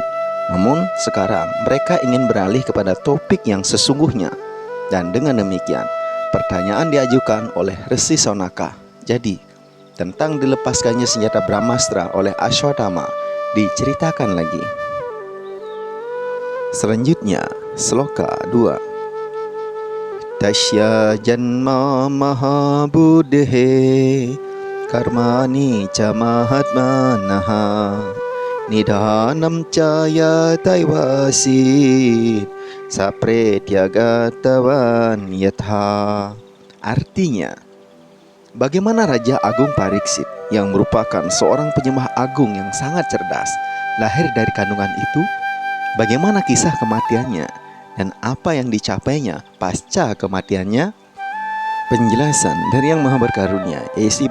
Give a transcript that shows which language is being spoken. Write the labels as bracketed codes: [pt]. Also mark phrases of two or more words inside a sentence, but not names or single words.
[id] Namun sekarang mereka ingin beralih kepada topik yang sesungguhnya. Dan dengan demikian pertanyaan diajukan oleh Resi Saunaka. Jadi tentang dilepaskannya senjata Brahmastra oleh Ashwatthama diceritakan lagi. Selanjutnya sloka 2. [sa] Tasya janma mahabudhe karmani ca mahatmanaha nidhanam caya taivasit sapretyagatawan yatha. [id] Artinya, bagaimana Raja Agung Pariksit yang merupakan seorang penyembah agung yang sangat cerdas lahir dari kandungan itu? Bagaimana kisah kematiannya dan apa yang dicapainya pasca kematiannya? Penjelasan dari Yang Maha Berkarunia, A.C.